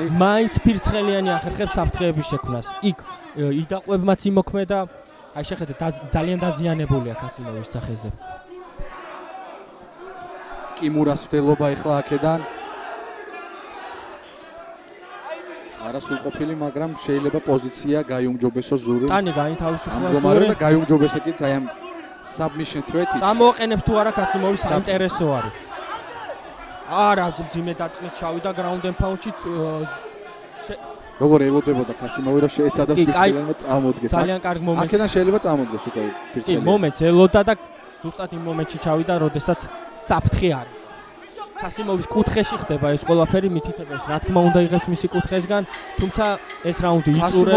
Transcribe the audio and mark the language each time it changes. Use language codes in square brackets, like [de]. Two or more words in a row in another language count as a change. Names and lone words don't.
[ka] მაინც ფირცხელიანი ახერხებს საფრთხეების შექმნას. იქ იდაყვებმაც იმოქმედა, აი შეხედეთ, ძალიან დაზიანებულია კასიმოვის სახეზე. კიმურას მცდელობა ეხლა აქედან. არა სულყოფილი, მაგრამ შეიძლება პოზიცია გაიუმჯობესოს ზური. ტანი გაითავისუფლა ამგვარი ზური. და გაიუმჯობესა კი აი ამ [en] submission threat-ი. [ka] წამოაყენებს თუ არა კასიმოვის საინტერესო არის. არა, ძიმე დარტყმით ჩავიდა [en] ground and pound-ში [ka] როგორ ელოდებოდა კასიმოვი რომ შეეცადოს კი, ფირცხელიანმა წამოდგეს. ძალიან კარგ მომენტს. აქედან შეიძლება წამოდგეს უკვე კი, ფირცხელიანი. მომენტს ელოდა და ზუსტად იმ მომენტში ჩავიდა, როდესაც საფრთხე არის. კასიმოვის კუთხეში ხდება ეს ყველაფერი მითითებებს. რა თქმა უნდა იღებს მისი კუთხესგან, თუმცა ეს რაუნდი იწურება.